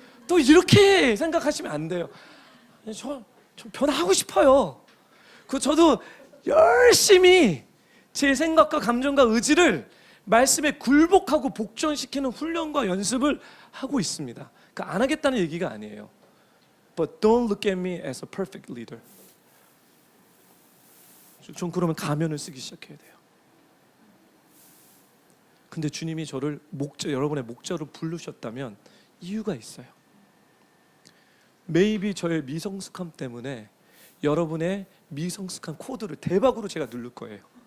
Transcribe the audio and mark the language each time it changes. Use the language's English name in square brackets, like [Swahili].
[Korean] 또 이렇게 생각하시면 안 돼요. 저 변화하고 싶어요. 저도 열심히 제 생각과 감정과 의지를 말씀에 굴복하고 복종시키는 훈련과 연습을 하고 있습니다. 그러니까 안 하겠다는 얘기가 아니에요. [English] But don't look at me as a perfect leader. [Korean] 전 그러면 가면을 쓰기 시작해야 돼요. 근데 주님이 저를 여러분의 목자로 부르셨다면 이유가 있어요. [English] Maybe [Korean] 저의 미성숙함 때문에 여러분의 미성숙한 코드를 대박으로 제가 누를 거예요.